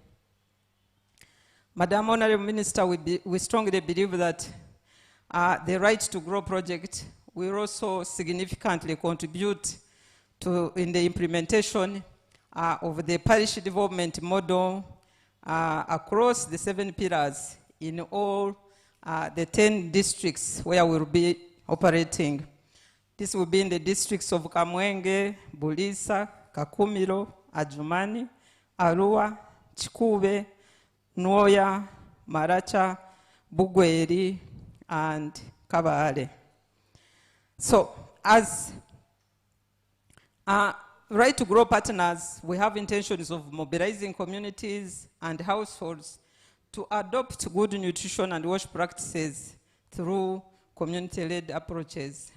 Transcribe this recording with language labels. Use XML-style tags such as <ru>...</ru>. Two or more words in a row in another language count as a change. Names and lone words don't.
<en>Madam Honorable Minister, we strongly believe that the Right2Grow project will also significantly contribute in the implementation of the parish development model across the 7 pillars in all the 10 districts where we'll be operating. This will be in the districts of Kamwenge, Bulisa, Kakumiro, Adjumani, Arua, Chikube, Nwoya, Maracha, Bugweri, and Kabale. So, as Right2Grow partners, we have intentions of mobilizing communities and households to adopt good nutrition and wash practices through community-led approaches.</en>